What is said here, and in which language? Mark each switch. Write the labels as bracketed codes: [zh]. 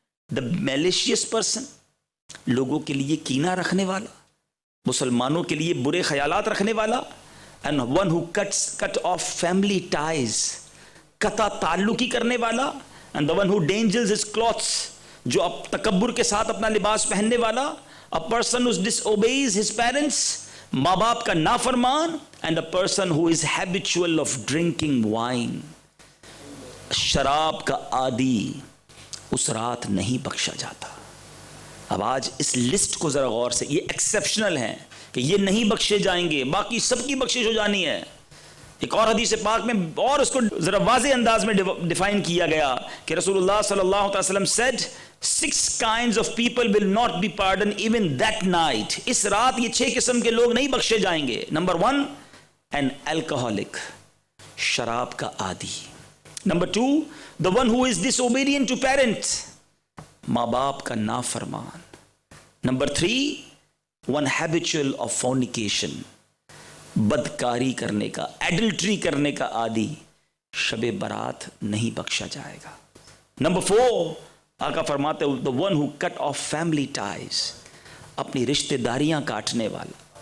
[en] the malicious person, [ur] لوگوں کے لیے کینہ رکھنے والا, مسلمانوں کے لیے برے خیالات رکھنے والا. [en] and one who cut off family ties, [ur] قطع تعلقی کرنے والا. [en] and the one who dangers his clothes, [ur] جو اب تکبر کے ساتھ اپنا لباس پہننے والا. [en] a person who disobeys his parents, [ur] ماں باپ کا نافرمان. [en] and a person who is habitual of drinking wine, [ur] شراب کا عادی, اس رات نہیں بخشا جاتا. اب آج اس لسٹ کو ذرا غور سے, یہ ایکسیپشنل ہیں کہ یہ نہیں بخشے جائیں گے, باقی سب کی بخشش ہو جانی ہے. ایک اور حدیث پاک میں اور اس کو ذرا واضح انداز میں ڈیفائن کیا گیا کہ رسول اللہ صلی اللہ علیہ وسلم [en] said 6 kinds of people will not be pardoned even that night. [ur] اس رات یہ 6 قسم کے لوگ نہیں بخشے جائیں گے. نمبر 1, [en] an alcoholic, [ur] شراب کا عادی. [en] number 2, the one who is disobedient to parents, [ur] ماں باپ کا نافرمان. Number 3, [en] one habitual of fornication, [ur] بدکاری کرنے کا, ایڈلٹری کرنے کا عادی, شب برات نہیں بخشا جائے گا. نمبر 4, آقا فرماتے [en] the one who cut off family ties, [ur] اپنی رشتہ داریاں کاٹنے والا.